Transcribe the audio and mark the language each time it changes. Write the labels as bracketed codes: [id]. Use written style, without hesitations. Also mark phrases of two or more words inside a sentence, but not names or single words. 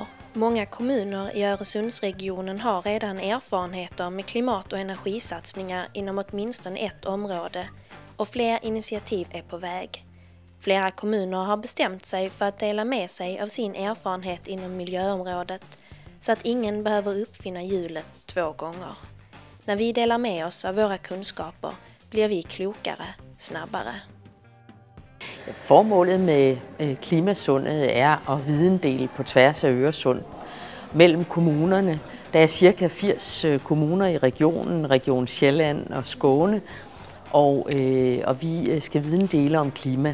[sv] Många kommuner i Öresundsregionen har redan erfarenheter med klimat- och energisatsningar inom åtminstone ett område och fler initiativ är på väg. Flera kommuner har bestämt sig för att dela med sig av sin erfarenhet inom miljöområdet så att ingen behöver uppfinna hjulet 2 gånger. När vi delar med oss av våra kunskaper blir vi klokere, snabbere. [da] Formålet med Klimasundet er at videndele på tværs af Øresund mellem kommunerne. Der er cirka 80 kommuner i regionen, Region Sjælland og Skåne, og vi skal videndele om klima.